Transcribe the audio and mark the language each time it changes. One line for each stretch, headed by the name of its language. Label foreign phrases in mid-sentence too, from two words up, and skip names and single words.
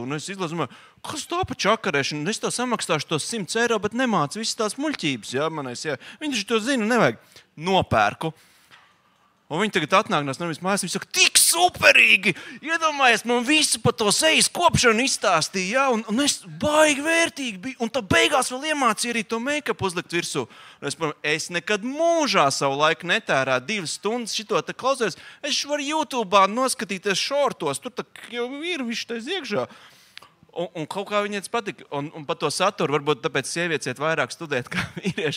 Latvian: Un es izlasu, kas tā pa čakarēšanu? Es tā samaksāšu tos 100 eiro, bet nemācu visas tās muļķības. Ja? Viņi to zina, nevajag. Nopērku. Un viņi tagad atnāk no nevis mājās, viņi saka, tik superīgi! Iedomājies, man visu pa to sejas kopšanu izstāstīja, ja? Un es baigi vērtīgi biju. Un tā beigās vēl iemācīja arī to make-up uzlikt virsū. Es nekad mūžā savu laiku netērētu 2 stundas šito te klausēs. Es varu YouTube'ā noskatīties šortos, tur jau ir viss tais iekšā. Un kaut kā viņiem patika. Un par to saturu varbūt tāpēc sievietes iet vairāk studēt kā vīrieši.